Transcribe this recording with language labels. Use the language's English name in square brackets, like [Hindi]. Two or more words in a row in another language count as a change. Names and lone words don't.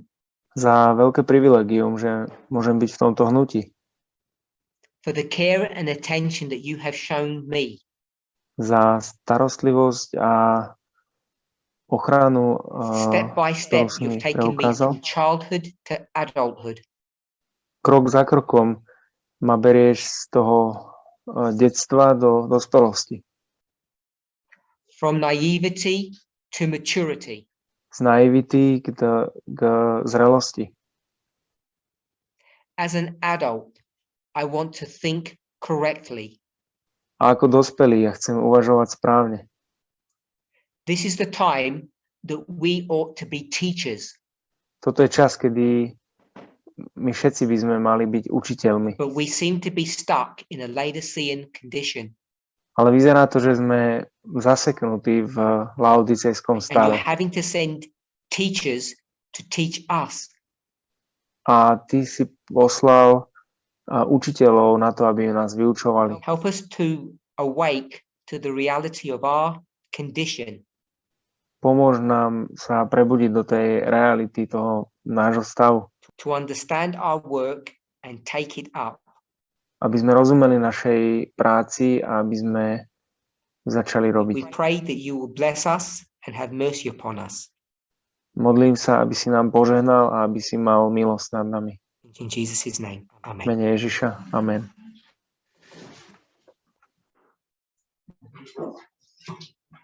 [Slovak] za veľké privilegium, že môžem byť v tomto hnutí. [English] for the care and attention that you have shown me, [Slovak] Za starostlivosť a ochranu, [English] step by step, [Slovak] ktorú si mi [English] you've taken me [Slovak] preukázal. [English] from childhood to adulthood, [Slovak] Krok za krokom ma berieš z toho detstva do dospelosti. [English] from naivety to maturity, [Slovak] Z naivity k zrelosti. [English] as an adult. I want to think correctly. [Slovak] A ako dospelý ja chcem uvažovať správne. [English] This is the time that we ought to be teachers, [Slovak] Toto je čas, kedy my všetci by sme mali byť učiteľmi. [English] but we seem to be stuck in a Laodicean condition. [Slovak] Ale vyzerá to, že sme zaseknutí v laodicejskom [English] And you're [Slovak] stave. [English] having to send teachers to teach us. [Slovak] A ty si poslal učiteľov na to, aby nás vyučovali. [English] Help us to awake to the reality of our condition, [Slovak] Pomôž nám sa prebudiť do tej reality toho nášho stavu. [English] to understand our work and take it up. [Slovak] Aby sme rozumeli našej práci a aby sme začali [English] We [Slovak] robiť. [English] pray that you will bless us and have mercy upon us. [Slovak] Modlím sa, aby si nám požehnal a aby si mal milosť nad nami. [English] In Jesus' name, [Slovak] V [English] amen. [Slovak] mene Ježiša. Amen.